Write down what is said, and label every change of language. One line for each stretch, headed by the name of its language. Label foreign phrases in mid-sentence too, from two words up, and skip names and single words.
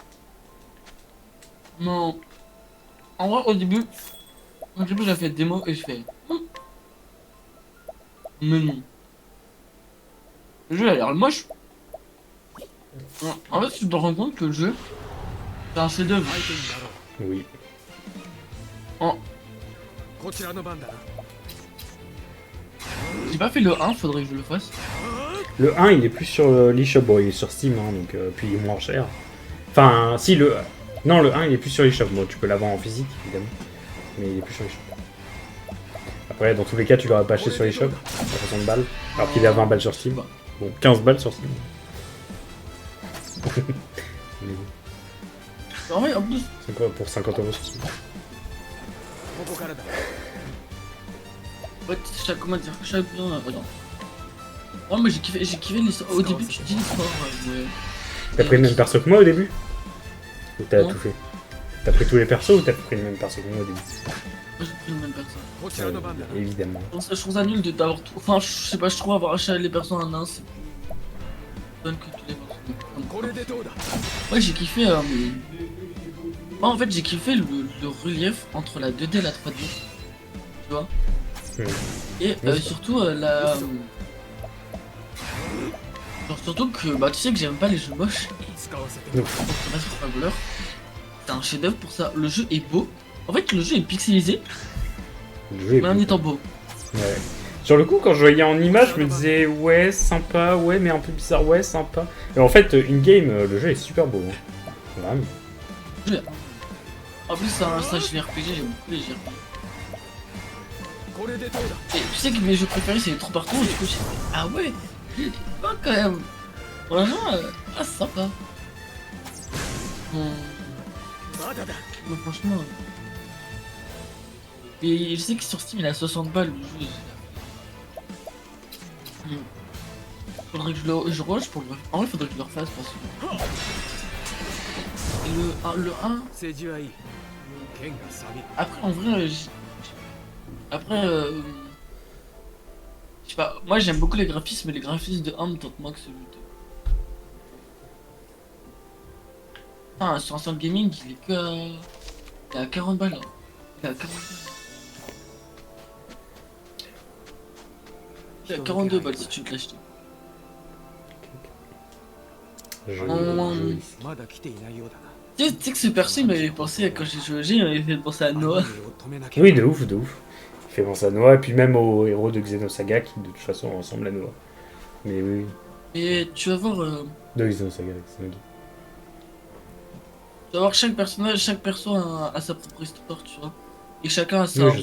French: Non. En vrai, au début, j'ai fait une démo et je fais. Mais non. Le jeu a l'air moche. En fait, tu te rends compte que le jeu, c'est un chef-d'œuvre.
Japanese: 相手になろう
French: Oui.
Japanese: こちらの番だな
French: J'ai pas fait le 1, faudrait que je le fasse. Le 1, il est plus sur l'eShop, bon, il est sur Steam, hein, donc, puis il est moins cher. Enfin, si, Non, le 1, il est plus sur l'eShop. Bon, tu peux l'avoir en physique, évidemment. Mais il est plus sur l'eShop. Après, dans tous les cas, tu l'auras pas acheté sur l'eShop, à 60 balles. Alors qu'il est à 20 balles sur Steam. Bon, 15 balles sur Steam. Mais bon, En vrai, en plus, c'est quoi pour 50 € sur Steam?
Japanese: ここからだ
French: ouais, comment dire, chaque regarde. Ouais, moi j'ai kiffé l'histoire. Au début, tu te dis l'histoire, ouais. T'as pris le même perso que moi au début? Ou t'as Non. tout fait? T'as pris tous les persos ou t'as pris le même perso que moi au début? Moi j'ai pris le même perso.
Japanese: こちらの番だな
French: Évidemment. Je trouve ça nul d'avoir tout. Enfin, je sais pas, je trouve avoir acheté les persos en un, c'est plus fun que tous les persos.
Japanese: これでどうだ
French: Ouais, j'ai kiffé. Moi en fait, j'ai kiffé le relief entre la 2D et la 3D. Tu vois? Et Oui, surtout la. Genre, surtout que, bah, tu sais que j'aime pas les jeux moches.
Japanese: 使わせても
French: Octopus Traveler, c'est un chef-d'œuvre pour ça. Le jeu est beau. En fait, le jeu est pixelisé, Le jeu est mais en beau. étant beau. Ouais. Sur le coup, quand je voyais en image, je me disais ouais, sympa, ouais, mais un peu bizarre, ouais, sympa. Et en fait, in-game, le jeu est super beau. Hein. Vraiment. En plus, c'est un JRPG, j'aime beaucoup les JRPG.
Japanese: これでどうだ
French: Et tu sais que mes jeux préférés, c'est les trous partout, du coup, j'ai fait, ah ouais, pas quand même. Vraiment, ah, c'est sympa.
Japanese: まだだ
French: Mais franchement. Et je sais que sur Steam, il a 60 balles le jeu. Faudrait que je rush pour le. En vrai, faudrait que je le refasse parce que. Et le 1,
Japanese: 政治はいい剣が錆びる
French: après, en vrai, après, je sais pas, moi j'aime beaucoup les graphismes, mais les graphismes de 1 me tentent moins que celui de. Enfin, sur un centre gaming, il est que il est à 40 balles. Hein. Il est à 40 balles. Il est à 42 balles si tu veux te l'acheter. Je-
Japanese: まだ来ていないようだな
French: Tu sais que ce perso il m'avait pensé, quand j'ai joué au jeu, il m'avait fait penser à Noah.
Japanese: 雨を止めなけれ
French: Oui,
Japanese: ば
French: de ouf, de ouf. Il fait penser à Noah, et puis même au héros de Xenosaga, qui de toute façon ressemble à Noah. Mais oui, Et tu vas voir, de Xenosaga, Xenosaga. tu vas voir chaque personnage, chaque perso a sa propre histoire, tu vois. Et chacun a Oui, je sais,